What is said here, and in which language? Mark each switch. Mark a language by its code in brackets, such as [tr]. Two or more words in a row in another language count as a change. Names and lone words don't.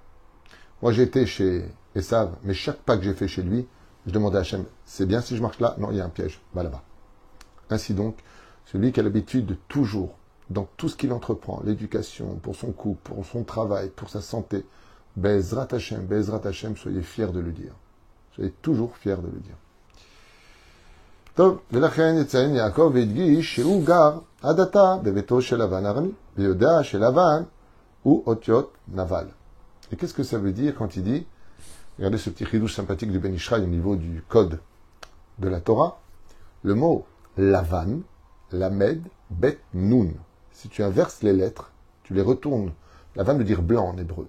[fr] Moi, j'étais chez Esav, mais chaque pas que j'ai fait chez lui, Je demandais à Hachem, c'est bien si je marche là? Non, il y a un piège, va là-bas. Ainsi donc, celui qui a l'habitude de toujours, dans tout ce qu'il entreprend, l'éducation, pour son couple, pour son travail, pour sa santé, [he] בעזרת השם, [fr] soyez fiers de le dire. Soyez toujours fiers de le dire. [he] טוב, ולכן יציין יעקב והדגיש שהוא גר עד עתה בביתו של לבן ארמי, ויודע שלבן הוא אותיות נבל. [fr] Et qu'est-ce que ça veut dire quand il dit, regardez ce petit chidouche sympathique du Ben Ishraï au niveau du code de la Torah, le mot Lavan, [he] למד, בית, נון. [fr] Si tu inverses les lettres, tu les retournes. Lavan veut dire blanc en hébreu.